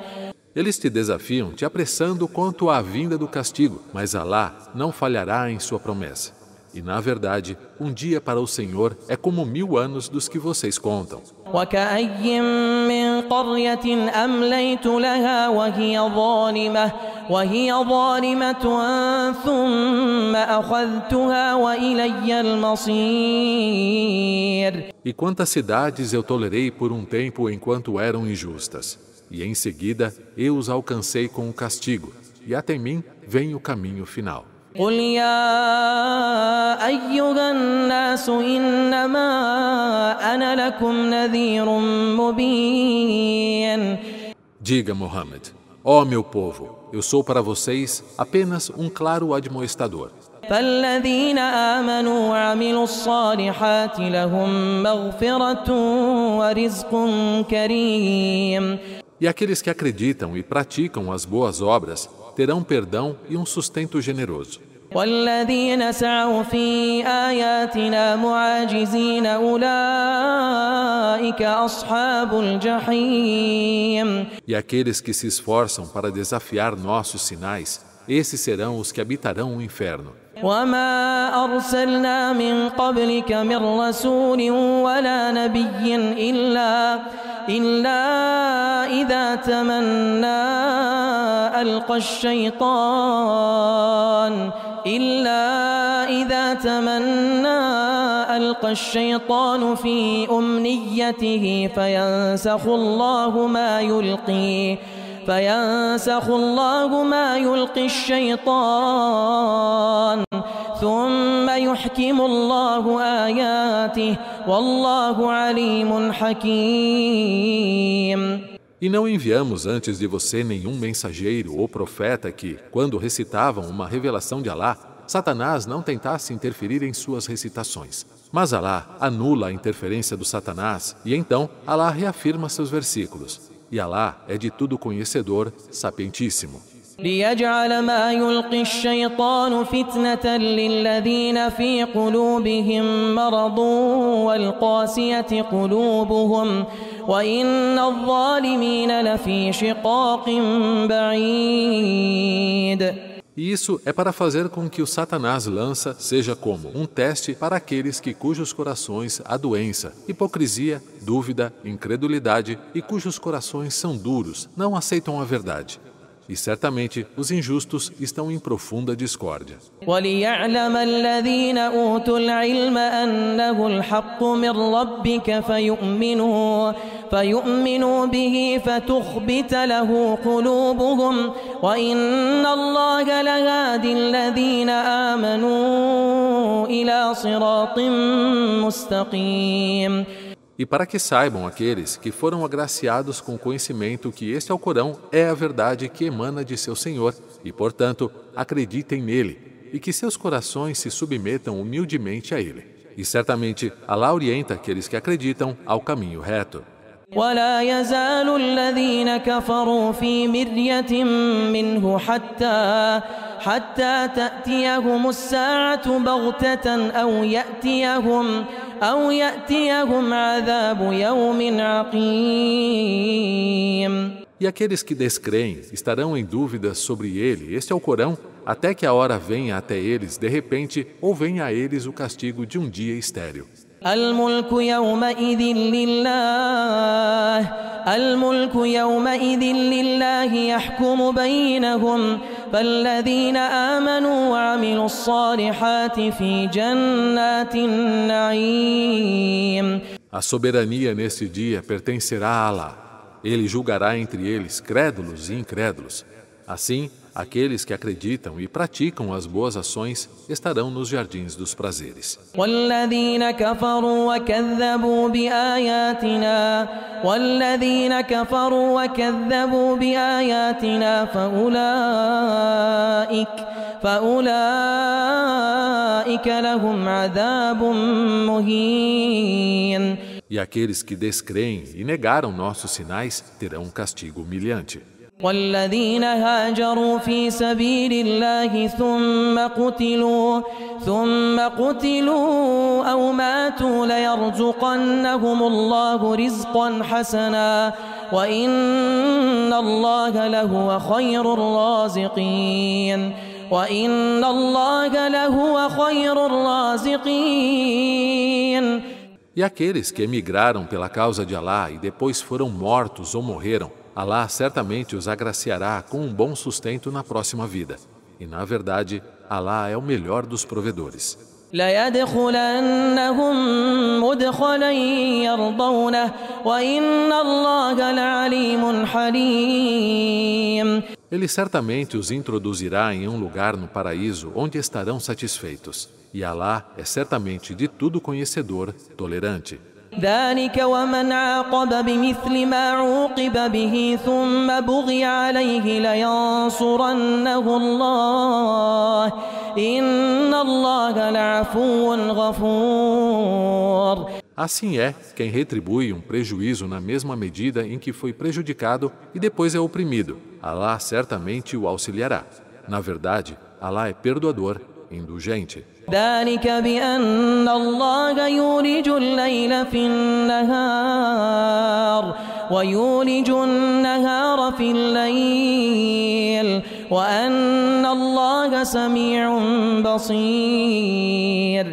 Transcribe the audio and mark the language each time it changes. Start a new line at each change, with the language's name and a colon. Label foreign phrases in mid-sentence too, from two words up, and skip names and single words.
Portuguese: Eles te desafiam, te apressando quanto à vinda do castigo, mas Alá não falhará em sua promessa. E, na verdade, um dia para o Senhor é como 1000 anos dos que vocês contam.
Arabic: وكأي من قرية أمليت لها وهي ظالمة ثم أخذتها وإلي المصير.
Portuguese: E quantas cidades eu tolerei por um tempo enquanto eram injustas. E em seguida eu os alcancei com o castigo, e até mim vem o caminho final.
Arabic: قل يا أيها الناس إنما أنا لكم نذير مبين.
Portuguese: Diga, Muhammad, ó meu povo, eu sou para vocês apenas um claro admoestador.
Arabic: فالذين آمنوا وعملوا الصالحات لهم مغفرة ورزق كريم.
Portuguese: E aqueles que acreditam e praticam as boas obras terão perdão e um sustento generoso.
Arabic: والذين سعوا في آياتنا معاجزين أولئك أصحاب الجحيم.
Portuguese: E aqueles que se esforçam para desafiar nossos sinais, esses serão os que habitarão o inferno.
Arabic: وما أرسلنا من قبلك من رسول ولا نبي إلا إذا تمنى ألقى الشيطان في أمنيته فينسخ الله ما يلقي الشيطان ثم يحكم الله آياته والله عليم حكيم.
Portuguese: E não enviamos antes de você nenhum mensageiro ou profeta que, quando recitavam uma revelação de Alá, Satanás não tentasse interferir em suas recitações. Mas Alá anula a interferência do Satanás e então Alá reafirma seus versículos. E Alá é de tudo conhecedor, sapientíssimo.
Arabic: ليجعل ما يلقي الشيطان فتنة للذين في قلوبهم مرض والقاسية قلوبهم وإن الظالمين لفي شقاق بعيد.
Portuguese: E isso é para fazer com que o Satanás lança seja como um teste para aqueles cujos corações há doença, hipocrisia, dúvida, incredulidade e cujos corações são duros, não aceitam a verdade. E certamente os injustos estão em profunda discórdia.
Arabic: وَلِيَعْلَمَ الَّذِينَ أُوتُوا الْعِلْمَ أَنَّهُ الْحَقُّ مِنْ رَبِّكَ فيؤمنوا به فتخبت له قلوبهم وإن الله لهادي الذين آمنوا إلى صراط مستقيم.
Portuguese: E para que saibam aqueles que foram agraciados com o conhecimento que este Alcorão é a verdade que emana de seu Senhor, e, portanto, acreditem nele, e que seus corações se submetam humildemente a ele. E certamente, Alá orienta aqueles que acreditam ao caminho reto.
Arabic: ولا يزال الذين كفروا في مرية منه حتى تأتيهم الساعة بغتة أو يأتيهم عذاب يوم عقيم.
Portuguese: E aqueles que descreem estarão em dúvida sobre ele, este Alcorão, até que a hora venha até eles de repente ou venha a eles o castigo de um dia estéril.
Arabic: الملك يومئذ لله يحكم بينهم فالذين آمنوا وعملوا الصالحات في جنات النعيم.
Portuguese: A soberania neste dia pertencerá a Alá. Ele julgará entre eles crédulos e incrédulos. Assim, aqueles que acreditam e praticam as boas ações estarão nos jardins dos prazeres.
Arabic: والذين كفروا وكذبوا بآياتنا فأولئك لهم عذاب مهين.
Portuguese: E aqueles que descreem e negaram nossos sinais terão um castigo humilhante.
Arabic: والذين هاجروا في سبيل الله ثم قتلوا أو ماتوا ليرزقنهم الله رزقا حسنا وإن الله لهو خير الرازقين.
Portuguese: E aqueles que emigraram pela causa de Alá e depois foram mortos ou morreram, Alá certamente os agraciará com um bom sustento na próxima vida. E, na verdade, Alá é o melhor dos provedores.
Arabic: لَيَدْخُلَنَّهُمْ مُدْخَلًا يَرْضَوْنَهُ وَإِنَّ اللَّهَ لَعَلِيمٌ حَلِيمٌ.
Portuguese: Ele certamente os introduzirá em um lugar no paraíso onde estarão satisfeitos. E Alá é certamente de tudo conhecedor, tolerante.
Arabic: ذلك ومن عاقب بمثل ما عوقب به ثم بغي عليه لينصرنه الله إن الله لعفو غفور.
Portuguese: Assim é quem retribui um prejuízo na mesma medida em que foi prejudicado e depois é oprimido. Alá certamente o auxiliará. Na verdade, Alá é perdoador, indulgente.
Arabic: ذلك بأن الله يولج الليل في النهار ويولج النهار في الليل وأن الله سميع بصير.